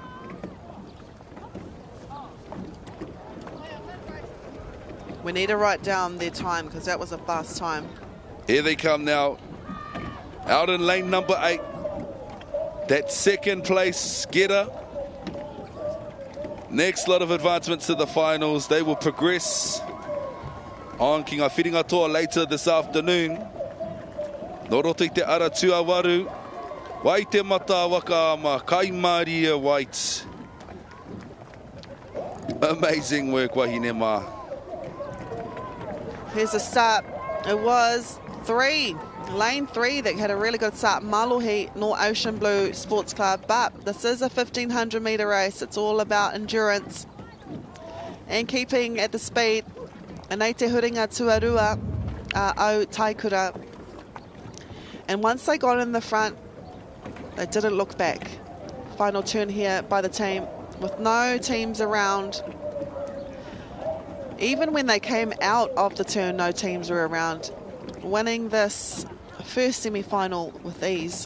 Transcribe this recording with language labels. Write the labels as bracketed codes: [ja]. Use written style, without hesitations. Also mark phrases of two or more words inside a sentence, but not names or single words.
[en] We need to write down their time because that was a fast time. Here they come now, out in lane number 8. That second place getter. Next lot of advancements to the finals. They will progress on [mi] Ki ngā whiringa toa [en] later this afternoon. [mi] Noroto I te ara tuawaru. Waitemata Waka Kaimari White. [en] Amazing work, [mi] wahine mā. [en] Here's the start. It was 3. Lane 3 that had a really good start, Malohi North Ocean Blue Sports Club, but this is a 1500 metre race. It's all about endurance and keeping at the speed. [mi] And Nei te huringa tuarua Aotearoa. [en] And once they got in the front, they didn't look back. Final turn here by the team with no teams around. Even when they came out of the turn, no teams were around. Winning this first semi-final with ease.